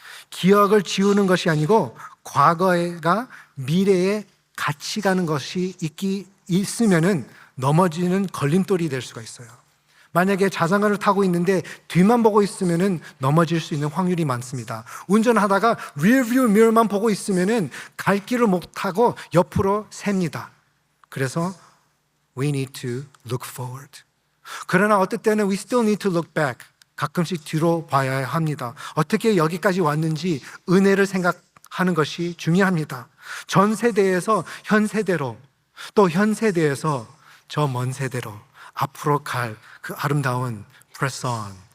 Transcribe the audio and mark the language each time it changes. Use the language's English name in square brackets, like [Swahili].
[Korean] 기억을 지우는 것이 아니고 과거가 미래에 같이 가는 것이 있으면은 넘어지는 걸림돌이 될 수가 있어요. 만약에 자전거를 타고 있는데 뒤만 보고 있으면은 넘어질 수 있는 확률이 많습니다. 운전하다가 리어뷰 미러만 보고 있으면은 갈 길을 못 타고 옆으로 셉니다. 그래서 [English] we need to look forward. [Korean] 그러나 어떨 때는 [English] we still need to look back. [Korean] 가끔씩 뒤로 봐야 합니다. 어떻게 여기까지 왔는지 은혜를 생각하는 것이 중요합니다. 전 세대에서 현 세대로, 또 현 세대에서 저 먼 세대로 앞으로 갈 그 아름다운 press on.